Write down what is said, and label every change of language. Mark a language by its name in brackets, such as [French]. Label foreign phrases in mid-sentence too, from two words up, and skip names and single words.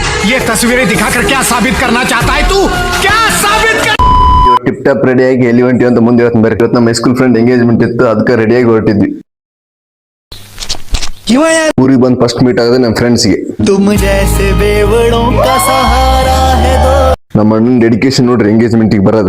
[Hindi] ये तस्वीरें दिखाकर क्या साबित करना चाहता है तू? क्या साबित कर [English] tip top [Kannada] ರೆಡಿಯಾಗಿ ಎಲ್ಲಿ ಹೊಂಟಿವಿ ಅಂತ ಮುಂದೆ ಹೇಳ್ತೀನಿ ಬರ್ರಿ. ಇವತ್ತು ನಮ್ಮ [English] high school friend engagement [Kannada] ಇತ್ತು, ಅದಕ್ಕೆ ರೆಡಿಯಾಗಿ ಹೊರಟಿದ್ವಿ. ಊರಿಗೆ ಬಂದು [English] first meet [Kannada] ಆಗೋದು ನಮ್ಮ ಫ್ರೆಂಡ್ಸ್ಗೆ. ನಮ್ಮ ಅಣ್ಣನ ಡೆಡಿಕೇಶನ್ ನೋಡ್ರಿ ಎಂಗೇಜ್ಮೆಂಟಿಗೆ ಬರೋದು.